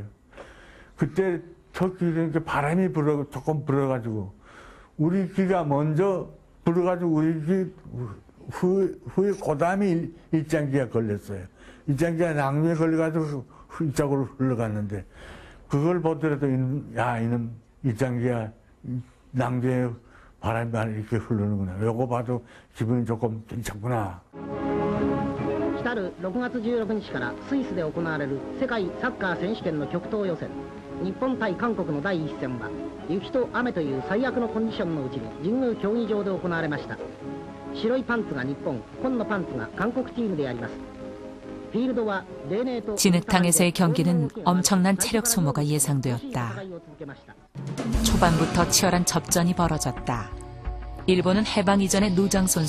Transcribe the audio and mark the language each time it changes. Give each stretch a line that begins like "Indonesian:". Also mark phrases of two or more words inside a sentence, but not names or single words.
Korean: 그때 터키에 바람이 조금 불어가지고 우리 기가 먼저 불어가지고 우리 기 후에 그다음에 일장기가 걸렸어요. 일장기가 낭비에 걸려가지고 이쪽으로 흘러갔는데 그걸 보더라도 이놈 일장기가 낭비에 바람이 이렇게 흐르는구나. 요거 봐도 기분이 조금 괜찮구나.
Japanese: 来る6月16日からスイスで行われる世界サッカー選手権の極東予選、日本対韓国の第一戦は雪と雨という最悪のコンディションのうちに神宮競技場で行われました。白いパンツが日本、紺のパンツが韓国チームであります。
Korean: 진흙탕에서의 경기는 엄청난 체력 소모가 예상되었다. 초반부터 치열한 접전이 벌어졌다. 일본은 해방 이전의 노장 선수